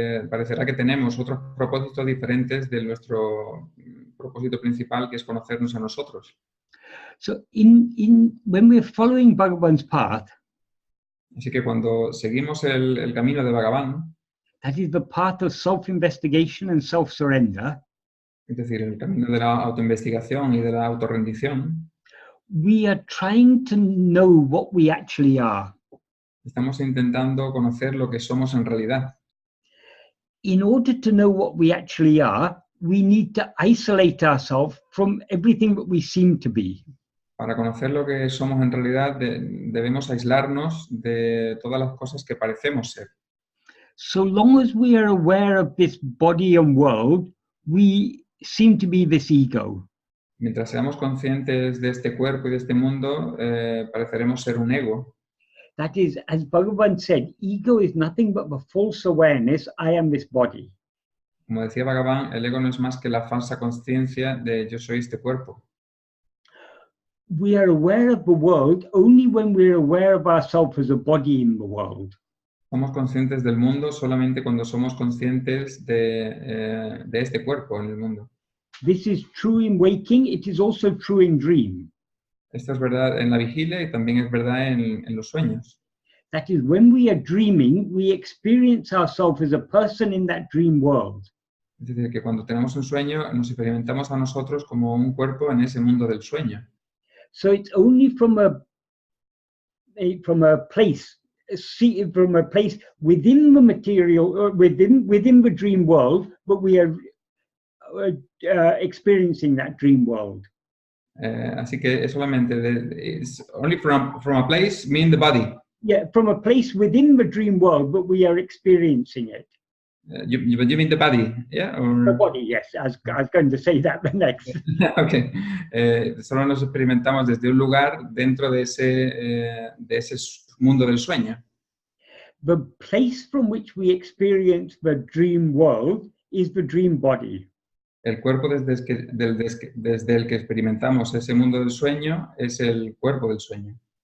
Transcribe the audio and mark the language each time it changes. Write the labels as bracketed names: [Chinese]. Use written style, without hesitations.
[Spanish] parecerá que tenemos otros propósitos diferentes de nuestro propósito principal, que es conocernos a nosotros. [English] So when we're following Bhagavan's path, [Spanish] Así que cuando seguimos el camino de Bhagavan, [English] that is the path of self-investigation and self-surrender, [Spanish] es decir, el camino de la autoinvestigación y de la autorrendición, [English] we are trying to know what we actually are. [Spanish] estamos intentando conocer lo que somos en realidad. [English] In order to know what we actually are, we need to isolate ourselves from everything that we seem to be. [Spanish] Para conocer lo que somos en realidad, debemos aislarnos de todas las cosas que parecemos ser. [English] So long as we are aware of this body and world, we seem to be this ego. [Spanish] Mientras seamos conscientes de este cuerpo y de este mundo, pareceremos ser un ego. [English] That is, as Bhagavan said, ego is nothing but the false awareness, I am this body. [Spanish] Como decía Bhagavan, el ego no es más que la falsa conciencia de yo soy este cuerpo. [English] We are aware of the world only when we are aware of ourselves as a body in the world. [Spanish] Somos conscientes del mundo solamente cuando somos conscientes de este cuerpo en el mundo. [English] This is true in waking, it is also true in dream. [Spanish] Esto es verdad en la vigilia y también es verdad en los sueños. [English] That is, when we are dreaming, we experience ourselves as a person in that dream world. [Spanish] Es decir, que cuando tenemos un sueño nos experimentamos a nosotros como un cuerpo en ese mundo del sueño. [English] So it's only from a place see it from a place within the material, or within the dream world, but we are experiencing that dream world. [Spanish] Así que es solamente, [English] it's only from a place, mean the body. Yeah, from a place within the dream world, but we are experiencing it. You mean the body, yeah? Or... The body, yes. I was going to say that next. Okay. [Spanish] Solo nos experimentamos desde un lugar dentro de ese mundo del sueño. [English] The place from which we experience the dream world is the dream body. [Spanish] El cuerpo desde el que experimentamos ese mundo del sueño es el cuerpo del sueño.